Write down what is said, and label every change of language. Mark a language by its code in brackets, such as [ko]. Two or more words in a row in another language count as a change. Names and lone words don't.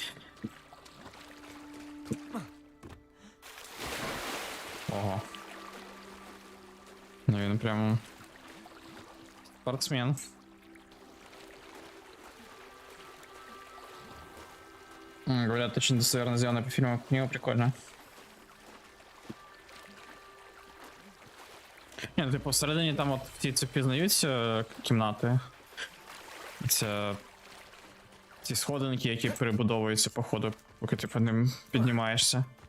[uk] Ого. Ну він прямо спортсмен. [ru] Говорят, очень достоверно сделано по фильму. [uk] Книга прикольно. Ні, ну типу всередині там от в тій цепі знаються кімнати. Це ці сходинки, які перебудовуються по ходу, поки ти по ним піднімаєшся.